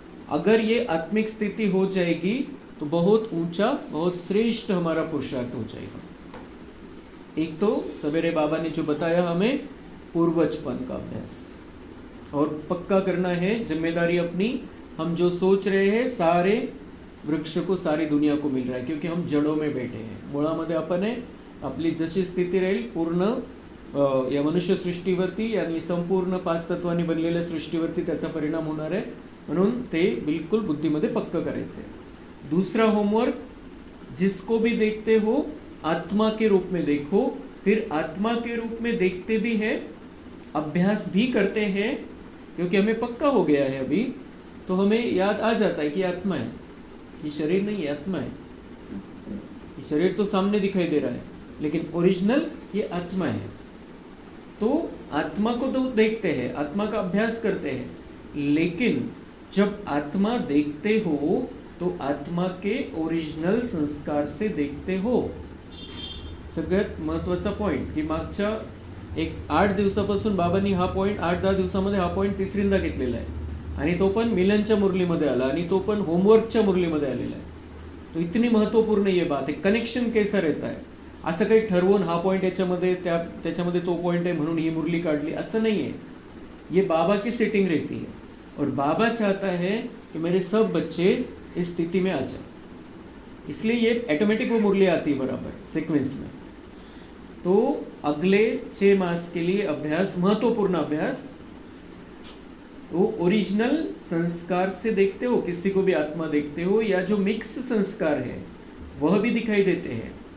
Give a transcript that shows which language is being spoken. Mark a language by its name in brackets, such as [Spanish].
[Hindi] अगर ये आत्मिक स्थिति हो जाएगी तो बहुत ऊंचा, बहुत श्रेष्ठ हमारा पुरुषार्थ हो जाएगा। एक तो सवेरे बाबा ने जो बताया हमें पूर्वजपन का अभ्यास, और पक्का करना है जिम्मेदारी अपनी। हम जो सोच रहे हैं सारे वृक्ष को, सारी दुनिया को मिल रहा है, क्योंकि हम जड़ों में बैठे हैं, [Marathi] मुळामध्ये आपण आहे। आपली जशी स्थिती राहील पूर्ण या मनुष्य सृष्टीवरती आणि संपूर्ण 5 तत्वांनी बनलेल्या सृष्टीवरती त्याचा परिणाम होणार आहे, म्हणून ते बिल्कुल बुद्धीमध्ये पक्का करायचं आहे। [Hindi] दूसरा होमवर्क, जिसको भी देखते हो आत्मा के रूप में देखो, फिर आत्मा के रूप में देखते भी है, अभ्यास भी करते हैं, क्योंकि हमें पक्का हो गया है अभी, तो हमें याद आ जाता है कि आत्मा है, ये शरीर नहीं है, आत्मा है। ये शरीर तो सामने दिखाई दे रहा है, लेकिन ओरिजिनल ये आत्मा है। तो आत्मा को तो देखते हैं, आत्मा का अभ्यास करते हैं, लेकिन जब आत्मा देखते हो तो आत्मा के ओरिजिनल संस्कार से देखते हो। [Marathi] सगळ्यात महत्त्वाचा पॉइंट की मागच्या एक 8 दिवसापासून बाबांनी हा पॉइंट 8-10 दिवसामध्ये हा पॉइंट तिसरींदा घेतलेला आहे, आणि तो पण मिलनच्या मुरलीमध्ये आला, आणि तो पण होमवर्कच्या मुरलीमध्ये आलेला आहे। [Hindi] तो इतनी महत्त्वपूर्ण ये बात है, कनेक्शन कैसा रहता है। [Marathi] असं काही ठरवून हा पॉइंट याच्यामध्ये त्याच्यामध्ये तो पॉइंट आहे म्हणून ही मुरली काढली, असं [Hindi] नहीं है। ये बाबा की सेटिंग रहती है, और बाबा चाहता है कि मेरे सब बच्चे इस स्थिति में आ जाए, इसलिए ये ऑटोमेटिक वो मुरली आती है बराबर सीक्वेंस में। तो अगले 6 मास के लिए अभ्यास, महत्वपूर्ण अभ्यास, वो ओरिजिनल संस्कार से देखते हो, किसी को भी आत्मा देखते हो, या जो मिक्स संस्कार है वह भी दिखाई देते हैं।